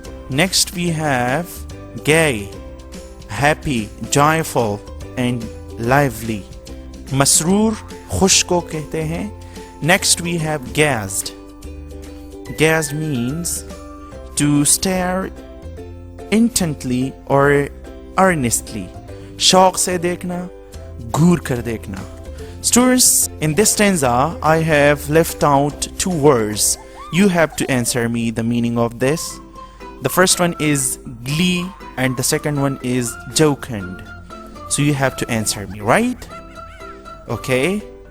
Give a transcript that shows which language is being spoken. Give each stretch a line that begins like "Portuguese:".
English: Next we have gay, happy, joyful and lively.
Hindi: Masroor, khush ko kehte hain.
English: Next we have gazed. Gazed means to stare intently or earnestly.
Hindi: शौक से देखना, घूर कर देखना.
English: Students, in this stanza, I have left out 2 words. You have to answer me the meaning of this. The first one is glee and the second one is jocund. So you have to answer me, right? Okay.